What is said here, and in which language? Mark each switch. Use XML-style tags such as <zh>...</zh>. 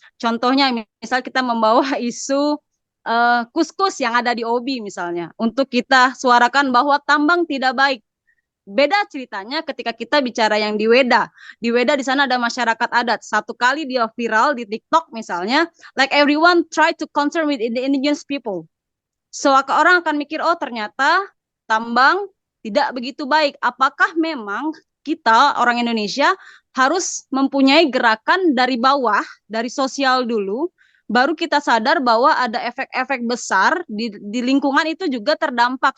<id>Contohnya misal kita membawa isu kuskus yang ada di Obi misalnya untuk kita suarakan bahwa tambang tidak baik. Beda ceritanya ketika kita bicara yang di Weda. Di Weda di sana ada masyarakat adat. Satu kali dia viral di TikTok misalnya,</id> <en>like everyone try to concern with the indigenous people.</en> <id>So orang akan mikir, oh ternyata tambang tidak begitu baik. Apakah memang kita orang Indonesia harus mempunyai gerakan dari bawah, dari sosial dulu, baru kita sadar bahwa ada efek-efek besar di lingkungan itu juga terdampak.</id>